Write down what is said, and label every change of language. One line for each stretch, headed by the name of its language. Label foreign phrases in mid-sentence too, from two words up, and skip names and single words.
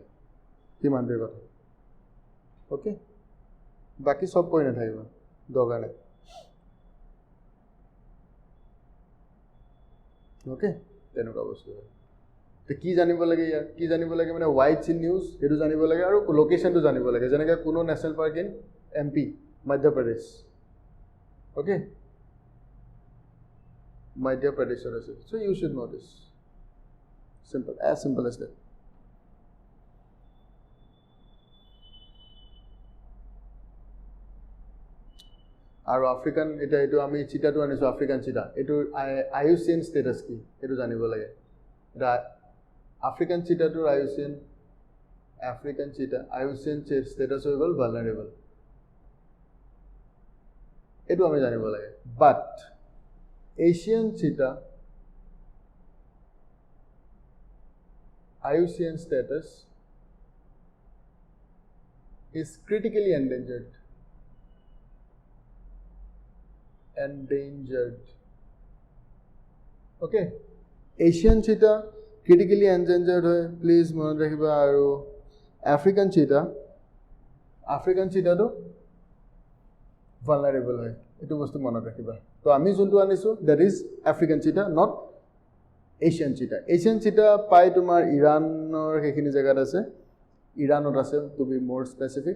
Assamese: সিমানটোৱে কথা. অ'কে, বাকী চব কৈ নাথাকিব, দৰকাৰ নাই. অ'কে, তেনেকুৱা বস্তু হয়. তো কি জানিব লাগে ইয়াত? কি জানিব লাগে মানে
English: why's in news
Assamese: সেইটো জানিব লাগে আৰু লোকেশ্যনটো জানিব লাগে. যেনেকৈ কুনো
English: national park in
Assamese: MP, Madhya Pradesh.
English: Okay, Madhya Pradesh. So you should know this. Simple, as simple as that.
Assamese: আৰু আফ্ৰিকান এইটো আমি চিটাটো আনিছো,
English: African cheetah.
Assamese: এইটো
English: IUCN status
Assamese: কি এইটো জানিব লাগে. এটা
English: African cheetah's IUCN status
Assamese: হৈ গ'ল ভালনাৰেবল. এইটো আমি জানিব লাগে.
English: But Asian cheetah IUCN status is critically endangered.
Assamese: Okay,
English: Asian cheetah critically endangered
Assamese: হয়, প্লিজ মনত ৰাখিবা. আৰু
English: African cheetah vulnerable
Assamese: হয়, এইটো বস্তু মনত ৰাখিবা. তো আমি যোনটো আনিছো
English: that is African cheetah, not Asian cheetah. Asian cheetah
Assamese: পাই তোমাৰ ইৰাণৰ সেইখিনি জেগাত আছে, ইৰাণত আছে
English: to be more specific.